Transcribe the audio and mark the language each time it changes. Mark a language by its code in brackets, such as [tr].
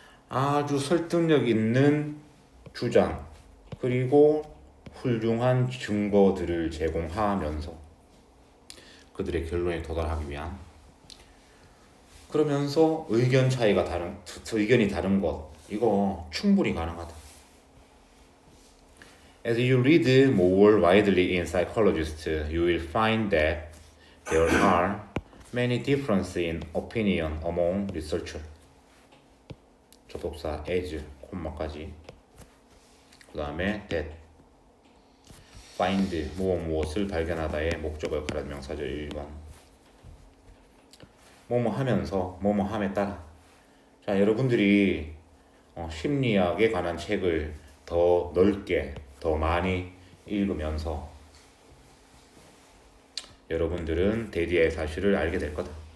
[ko] 아주 설득력 있는 주장, 그리고 훌륭한 증거들을 제공하면서 그들의 결론에 도달하기 위한. 그러면서 의견이 다른 것, 이거 충분히 가능하다. [en] As you read more widely in psychologists, you will find that there are many differences in opinion among researchers. [ko] 접속사 as, 콤마까지. 그 다음에 that, find, 무엇을 발견하다의 목적을 가리는 명사절 1번. 뭐뭐 하면서, 뭐뭐 함에 따라. 자, 여러분들이 심리학에 관한 책을 더 넓게, 더 많이 읽으면서 여러분들은 대디의 사실을 알게 될 거다.